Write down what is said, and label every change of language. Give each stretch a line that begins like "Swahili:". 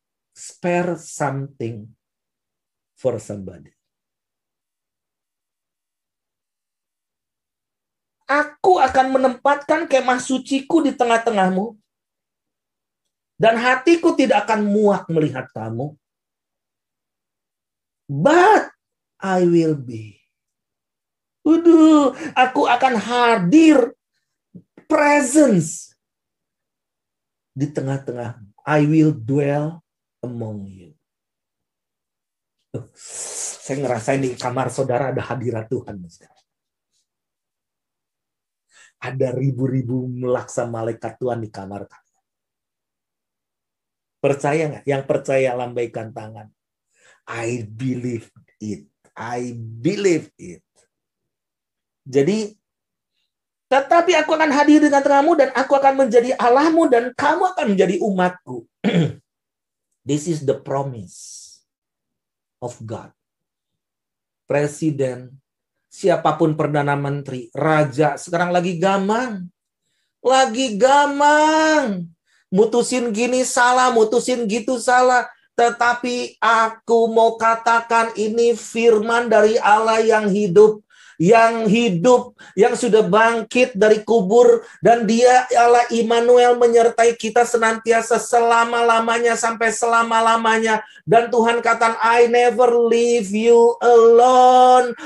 English: Spare something for somebody.
Indonesian: Aku akan menempatkan kemah suciku di tengah-tengahmu. Dan hatiku tidak akan muak melihat kamu.
English: But I will be.
Indonesian: Aku akan hadir. Presence. Di tengah-tengah.
English: I will dwell among you.
Indonesian: Saya ngerasain di kamar saudara ada hadirat Tuhan. Ada ribu-ribu melaksa malaikat Tuhan di kamar kalian. Percaya nggak? Yang percaya lambaikan tangan.
English: I believe it. I believe it.
Indonesian: Jadi, tetapi aku akan hadir di tengah-tengahmu dan aku akan menjadi Allahmu dan kamu akan menjadi umatku.
English: This is the promise of God.
Indonesian: Presiden, siapapun Perdana Menteri, Raja, sekarang lagi gamang. Lagi gamang. Mutusin gini salah, mutusin gitu salah. Tetapi aku mau katakan ini firman dari Allah yang hidup, yang sudah bangkit dari kubur, dan Dia Allah Immanuel menyertai kita senantiasa selama-lamanya sampai selama-lamanya. Dan Tuhan katakan,
English: I never leave you alone.